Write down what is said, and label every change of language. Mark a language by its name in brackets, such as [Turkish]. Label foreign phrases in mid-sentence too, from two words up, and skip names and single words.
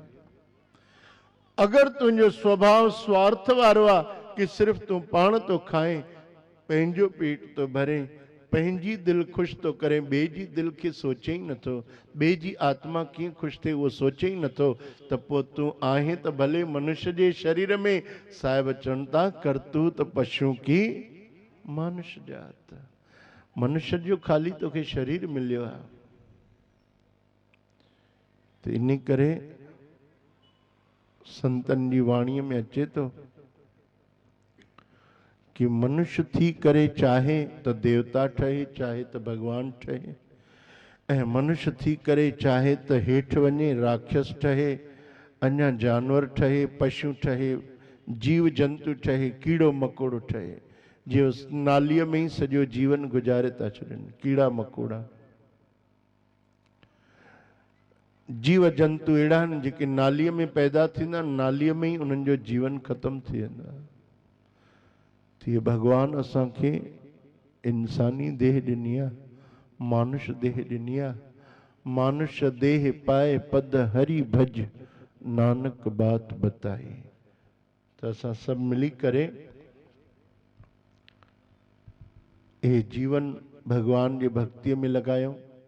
[Sindhi] अगरि तुंहिंजो स्वभाव स्वार्थ वारो आहे कि सिर्फ़ु तूं पाण थो खाएं, पंहिंजो पेट थो भरे, पंहिंजी दिलि ख़ुशि थो करे, ॿिए जी दिलि खे सोचे ई नथो, ॿिए जी आत्मा कीअं ख़ुशि थिए उहो सोचे ई नथो, त पोइ तूं आहे त भले मनुष्य जे शरीर में, साहिब चवनि था करतूत पशु की मानुष जात। मनुष्य जो ख़ाली तोखे शरीर मिलियो आहे। त इन करे संतनि जी वाणीअ में अचे थो कि मनुष्य थी करे चाहे त देवता ठहे, चाहे त भगवान ठहे, ऐं मनुष्य थी करे चाहे त हेठि वञे राक्षस ठहे, अञा जानवर ठहे, पशु ठहे, जीव जंतु ठहे, कीड़ो मकोड़ो ठहे, जो नालीअ में ई सॼो जीवन गुज़ारे था छॾनि, कीड़ा मकोड़ा। जीव जंतु अहिड़ा आहिनि जेके नालीअ में पैदा थींदा, नालीअ में ई उन्हनि जो जीवन ख़तमु थी वेंदो आहे। तीअं भॻवानु असांखे इंसानी देह ॾिनी आहे, मानुष देह ॾिनी आहे, मानुष देह पाए पद हरि भज नानक बात बताई। तो असां सब मिली करे ये जीवन भगवान जी भक्ति में लगायूं।